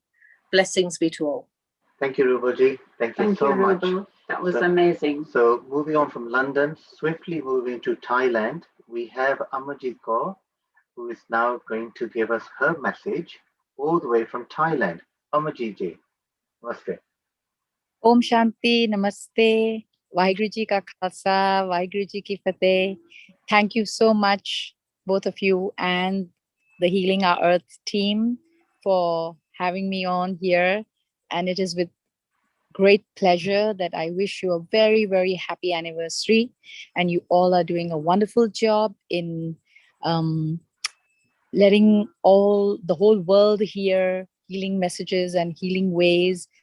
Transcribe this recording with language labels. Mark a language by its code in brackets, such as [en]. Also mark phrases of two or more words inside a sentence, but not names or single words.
[en] Blessings be to all. Thank you, Ruboji. Thank you so much. Rubu. That was amazing. So moving on from London, swiftly moving to Thailand, we have Amarjit Kaur, who is now going to give us her message all the way from Thailand. Amarjit ji, namaste. [hi] ओम शांति नमस्ते [pa] ਵਾਹਿਗੁਰੂ ਜੀ ਕਾ ਖ਼ਾਲਸਾ ਵਾਹਿਗੁਰੂ ਜੀ ਕੀ ਫ਼ਤਹਿ [en] thank you so much both of you and the Healing Our Earth team for having me on here, and it is with great pleasure that I wish you a very, very happy anniversary, and you all are doing a wonderful job in letting the whole world hear healing messages and healing ways.